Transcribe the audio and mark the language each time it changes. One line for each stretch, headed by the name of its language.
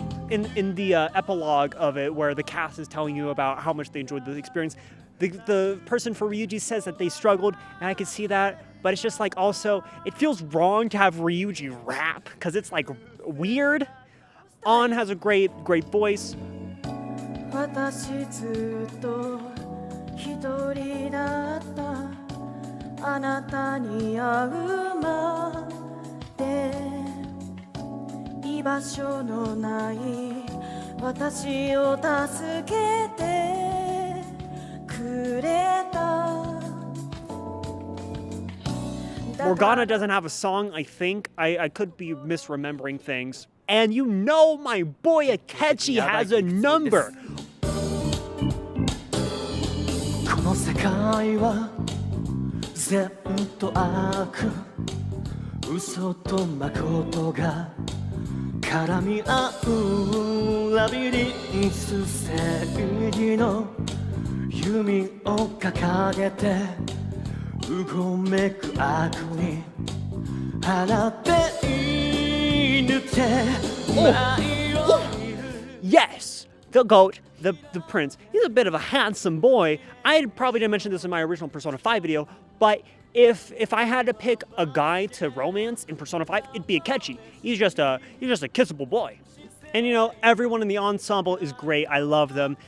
English: In the epilogue of it, where the cast is telling you about how much they enjoyed the experience, the person for Ryuji says that they struggled, and I can see that, but it's just like also, it feels wrong to have Ryuji rap, because it's like weird. On has a great voice.
Japanese: 私ずっと一人だったあなたに会うまで居場所のない私を助けてくれた
English: Morgana doesn't have a song, I think. I could be misremembering things. And you know my boy Akechi has a number.
Japanese: この世界は全と悪嘘と誠が絡み合うラビリンス正義の弓を掲げてうごめく悪に放っていぬて
English: Yes! The GOAT, the prince, he's a bit of a handsome boy. I probably didn't mention this in my original Persona 5 video, but if I had to pick a guy to romance in Persona 5, it'd be Akechi. He's just a kissable boy. And you know, everyone in the ensemble is great. I love them.